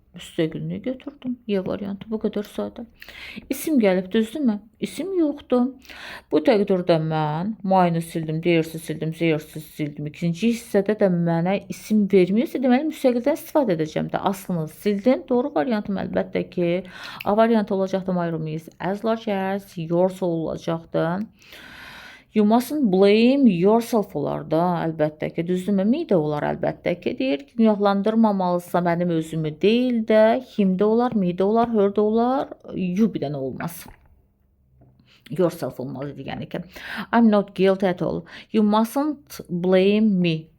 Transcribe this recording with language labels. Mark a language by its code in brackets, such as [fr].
[az] Müstəqilini götürdüm. Y variantı bu qədər sadə. İsim gəlib, düzdürmü? İsim yoxdur. Bu təqdirdə mən my'ını sildim, deyirsiz sildim, zeyirsiz sildim. İkinci hissədə də mənə isim vermirsə, deməli müstəqildən istifadə edəcəm də. Aslını sildim. Doğru variantım əlbəttə ki, A variantı olacaqdı. [en] My room is as large as yours [az] olacaqdı. [en] You mustn't blame yourself [az] olar da, əlbəttə ki, düzdürmü? Me də olar əlbəttə ki, deyir ki, günahlandırmamalısa mənim özümü deyil də, him də olar, me də olar, her də olar, you bir dənə olmaz. [en] Yourself [az] olmalı idi, yəni ki. [en] I'm not guilty at all. You mustn't blame me.